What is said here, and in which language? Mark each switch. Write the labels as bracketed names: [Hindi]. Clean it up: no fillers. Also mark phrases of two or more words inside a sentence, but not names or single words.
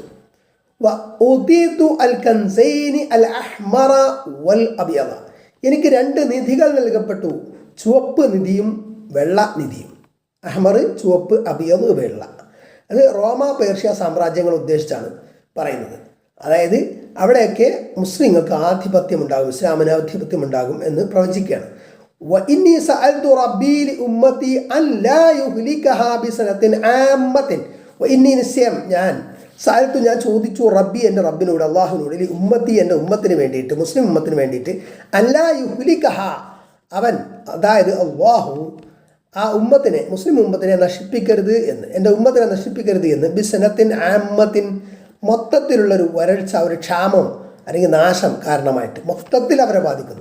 [Arabic] وأوتيت الكنزين الأحمر والأبيض [Malayalam] എനിക്ക് 2 നിധികൾ നൽകപ്പെട്ടു, ചുവപ്പ് നിധിയും വെള്ള നിധിയും. അഹ്മർ ചുവപ്പ്, അബിയദ് വെള്ള. അത് റോമ പേർഷ്യ സാമ്രാജ്യങ്ങൾ ഉദ്ദേശിച്ചാണ് പറയുന്നത്. അതായത് അവിടെയൊക്കെ മുസ്ലിങ്ങൾക്ക് ആധിപത്യം ഉണ്ടാകും, ഇസ്ലാമിന് ആധിപത്യം ഉണ്ടാകും എന്ന് പ്രവചിക്കുകയാണ്. [Arabic] وإني سألت ربي لأمتي أن لا يهلكها بسنة عامة وإني [Malayalam] നിശ്ചയം ഞാൻ ചോദിച്ചു റബ്ബി എൻ്റെ റബ്ബിനോട്, അള്ളാഹുവിനോട്, ഉമ്മത്തി എൻ്റെ ഉമ്മത്തിന് വേണ്ടിയിട്ട്, മുസ്ലിം ഉമ്മത്തിന് വേണ്ടിയിട്ട്, [Arabic] ألا يهلكها [Malayalam] അവൻ, അതായത് അല്ലാഹു, ആ ഉമ്മത്തിനെ, മുസ്ലിം ഉമ്മത്തിനെ നശിപ്പിക്കരുത് എന്ന്, എൻ്റെ ഉമ്മത്തിനെ നശിപ്പിക്കരുത് എന്ന് [Arabic] بسنة عامة, [Malayalam] മൊത്തത്തിലുള്ളൊരു വരൾച്ച, ഒരു ക്ഷാമം അല്ലെങ്കിൽ നാശം കാരണമായിട്ട് മൊത്തത്തിൽ അവരെ ബാധിക്കുന്നു.